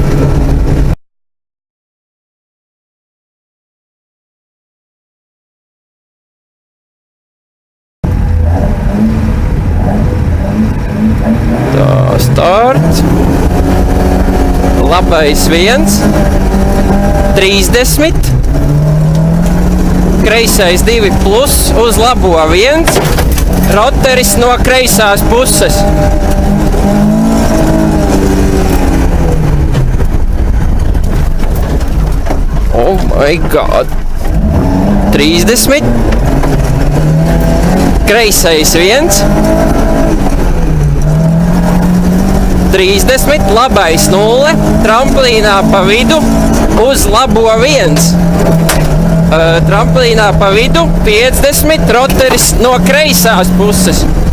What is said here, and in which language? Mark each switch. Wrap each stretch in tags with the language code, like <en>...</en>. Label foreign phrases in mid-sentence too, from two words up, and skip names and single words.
<lv>Tā, start. Labais 1, 30. Kreisais 2 plus, uz labo 1. Roteris no kreisās puses.</lv> <en>Oh my god.</en> <lv>30. Kreisais 1. 30. Labais 0. Tramplīnā pa vidu uz labo 1. Tramplīnā pa vidu 50, roteris no kreisās puses.</lv>